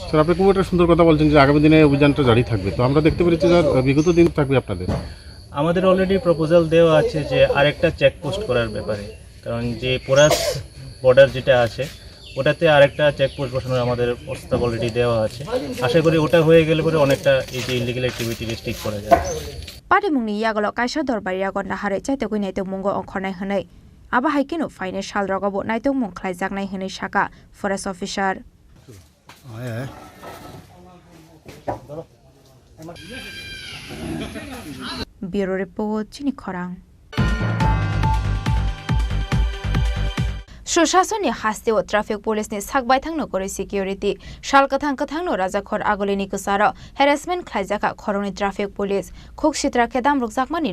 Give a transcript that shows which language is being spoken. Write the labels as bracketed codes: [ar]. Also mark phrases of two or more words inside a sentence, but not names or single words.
[bn] স্যার আপনি খুব একটা সুন্দর কথা বলছেন যে আগামী দিনে অভিযানটা জারি থাকবে তো আমরা দেখতে পেরেছি স্যার বিগত দিন থাকবে আপনাদের আমাদের অলরেডি প্রপোজাল দেওয়া আছে যে আরেকটা চেকপোস্ট করার ব্যাপারে কারণ যে [en] porous border [bn] যেটা আছে ওটাতে আরেকটা চেকপোস্ট বসানোর আমাদের প্রস্তাব অলরেডি দেওয়া আছে আশা করি ওটা হয়ে গেলে পরে অনেকটা এই যে [en] illegal activity restrict [bn] করা যাবে [trp] पार्टी मुंगनि यागलो कायसा दरबारि यागन नाहारै चाइतगै नाइतग मुंगो अंखरनाय हनै आबा हाइकेनो फाइने साल रगबो नाइतग मुं ख्लायजाकनाय हनै शाखा [en] forest officer bureau report [trp] चिनि खरां सुशासननि हास्तेव ट्राफिक पुलिसनि साकबाय थांनो गरै सिकिउरिटी सालकथां कथांनो राजाखर आगोलिनि कुसार हेरेसमेन्ट खायजाका खरंनि [en] traffic police [trp] खुक सित्राखे दामरक जाकमानि